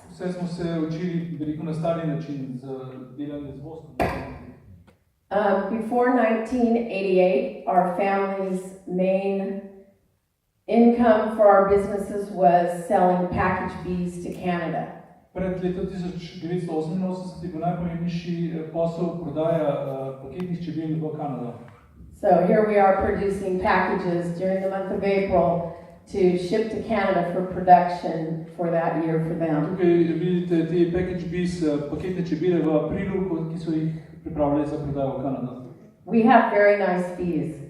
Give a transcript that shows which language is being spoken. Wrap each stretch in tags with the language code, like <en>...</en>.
<sl>Vse smo se učili veliko na stari način, z delanjem z voskom.</sl> <en>Before 1988, our family's main income for our businesses was selling packaged bees to Canada.</en> <sl>Pred letom 1988 je bil najpomembnejši posel prodaja paketnih čebel v Kanado.</sl> <en>So here we are producing packages during the month of April to ship to Canada for production for that year for them.</en> <sl>Tukaj vidite te package bees, paketne čebele v aprilu, ki so jih pripravljali za prodajo v Kanado.</sl> <en>We have very nice bees.</en>